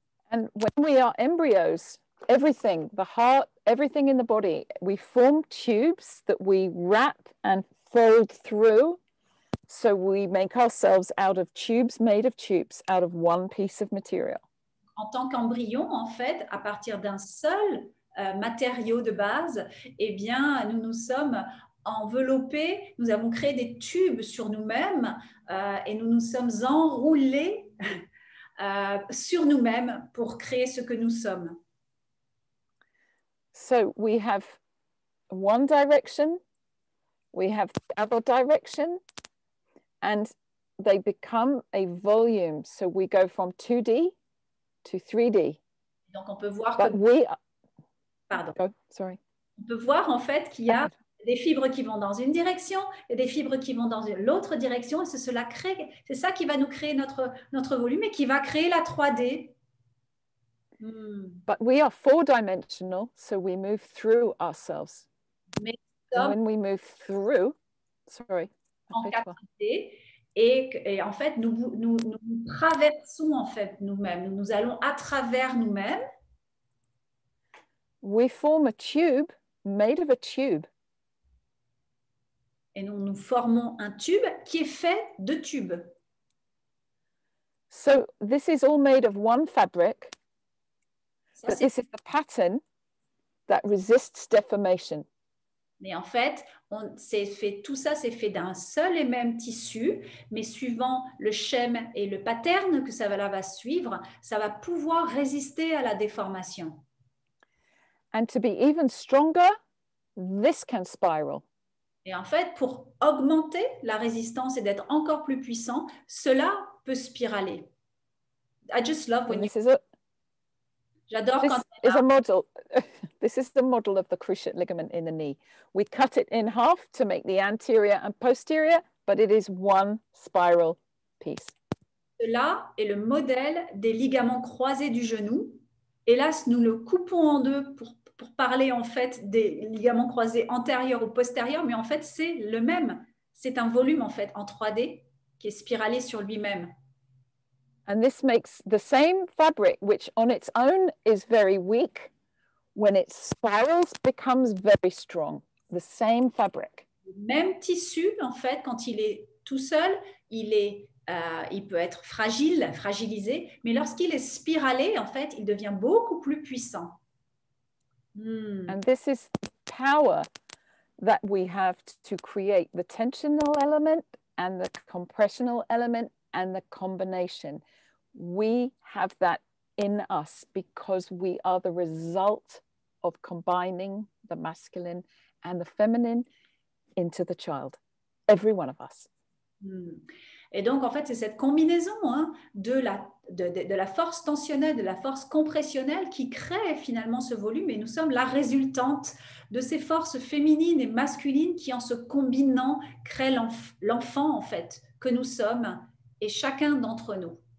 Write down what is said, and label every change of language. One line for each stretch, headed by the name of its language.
English: And when we are embryos, everything, the heart, everything in the body, we form tubes that we wrap and fold through. So we make ourselves out of tubes made of tubes, out of one piece of material.
French: En tant qu'embryon, en fait, à partir d'un seul matériau de base, eh bien, nous nous sommes enveloppés, nous avons créé des tubes sur nous-mêmes et nous nous sommes enroulés sur nous-mêmes pour créer ce que nous sommes.
English: So we have one direction, we have the other direction, and they become a volume. So we go from 2D to 3D.
French: Donc on peut voir
English: But
French: Pardon.
English: Oh, sorry.
French: On peut voir en fait qu'il y a des fibres qui vont dans une direction et des fibres qui vont dans l'autre direction, et c'est ça qui va nous créer notre volume et qui va créer la 3D.
English: But we are four-dimensional, so we move through ourselves.
French: Mais
English: and when we move through, sorry.
French: En 4D, et en fait, nous traversons en fait nous-mêmes. Nous allons à travers nous-mêmes.
English: We form a tube made of a tube.
French: Et nous formons un tube qui est fait de tubes.
English: So this is all made of one fabric,
French: ça,
English: but this is the pattern that resists deformation.
French: Mais en fait, tout ça, c'est fait d'un seul et même tissu, mais suivant le schème et le pattern que ça va suivre, ça va pouvoir résister à la déformation.
English: And to be even stronger, this can spiral.
French: Et en fait, pour augmenter la résistance et d'être encore plus puissant, cela peut spiraler.
English: I just love when
French: J'adore quand
English: this is a model. This is the model of the cruciate ligament in the knee. We cut it in half to make the anterior and posterior, but it is one spiral piece.
French: Cela est le modèle des ligaments croisés du genou. Hélas, nous le coupons en deux pour parler en fait des ligaments croisés antérieurs ou postérieurs, mais en fait, c'est le même. C'est un volume en fait en 3D qui est spiralé sur lui-même.
English: And this makes the same fabric, which on its own is very weak, when it spirals, becomes very strong. The same fabric. Le même tissu, en fait, quand il est tout seul, il peut être fragilisé, mais lorsqu'il est spiralé, en fait, il devient beaucoup plus puissant. And this is the power that we have to create the tensional element and the compressional element and the combination. We have that in us because we are the result of combining the masculine and the feminine into the child, every one of us.
French: Et donc, en fait, c'est cette combinaison de la force tensionnelle, de la force compressionnelle qui crée finalement ce volume. Et nous sommes la résultante de ces forces féminines et masculines qui, en se combinant, créent l'enfant, en fait, que nous sommes et chacun d'entre nous.